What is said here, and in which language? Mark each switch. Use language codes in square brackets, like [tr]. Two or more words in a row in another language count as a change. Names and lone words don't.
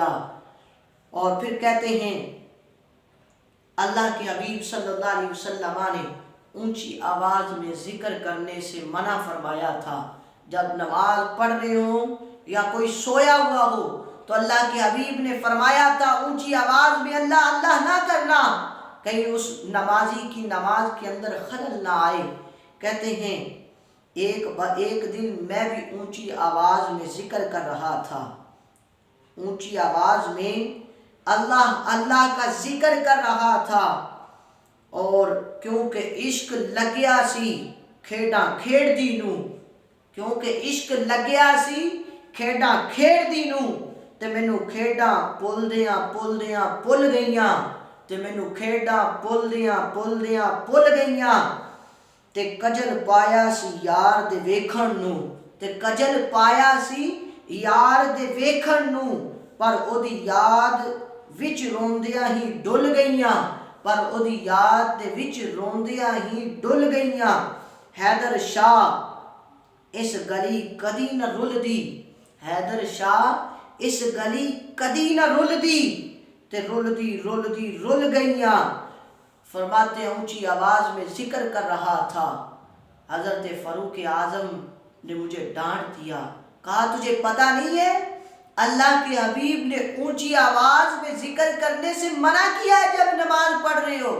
[ur] اور پھر کہتے ہیں اللہ کے حبیب صلی اللہ علیہ وسلم نے اونچی آواز میں ذکر کرنے سے منع فرمایا تھا، جب نماز پڑھ رہے ہوں یا کوئی سویا ہوا ہو تو اللہ کے حبیب نے فرمایا تھا اونچی آواز میں اللہ اللہ نہ کرنا، کہیں اس نمازی کی نماز کے اندر خلل نہ آئے۔ کہتے ہیں ایک دن میں بھی اونچی آواز میں ذکر کر رہا تھا، اونچی آواز میں اللہ اللہ کا ذکر کر رہا تھا، اور کیونکہ [pa] عشق لگیا سی کھیڈاں کھیڑ دی نوں، کیونکہ عشق لگیا سی کھیڈاں کھیڑ دی نوں، تے مینوں کھیڈاں پل دیاں پل گئیاں، تے مینوں کھیڈاں پل دیاں پل گئیاں، تے کجل پایا سی یار دے ویکھن نوں، تے کجل پایا سی یار دے ویکھن نوں، پر او دی یاد وچ روندیاں ہی ڈل گئیاں، پر او دی یاد دے وچ روندیاں ہی ڈل گئیاں، حیدر شاہ اس گلی کدی نہ رل دی، حیدر شاہ اس گلی کدی نہ رل دی، تے رل دی رل گئیاں، [ur] فرماتے ہیں اونچی آواز میں ذکر کر رہا تھا، حضرت فاروق اعظم نے مجھے ڈانٹ دیا، کہا تجھے پتہ نہیں ہے اللہ کے حبیب نے اونچی آواز میں ذکر کرنے سے منع کیا ہے جب نماز پڑھ رہے ہو۔